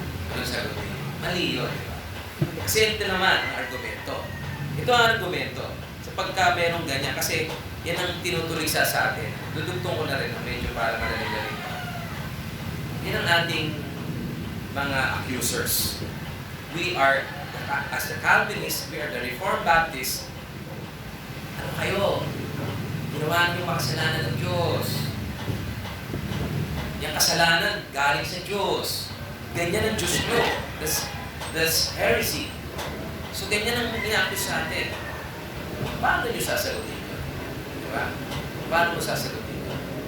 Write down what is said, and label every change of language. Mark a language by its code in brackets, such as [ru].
[tl] Anong sagot niya? Mali yun, di ba? Kasi ito naman ang argumento. Ito ang argumento. Sa pagka merong ganyan, kasi Yan ang tinutuloy sa atin. Dudugtong ko na rin, medyo para madali-dali pa. Yan ang ating mga accusers. [en] We are, as the Calvinists, we are the Reformed Baptists. [tl] Ano kayo? Ginawa niyo makasalanan ng Diyos. Yung kasalanan, galing sa Diyos. Ganyan ang Diyos nyo. [en] That's heresy. [tl] So, ganyan ang ina-accuse sa atin. Paano nyo sasagutin yun? Diba? Paano mo sasagutin yun?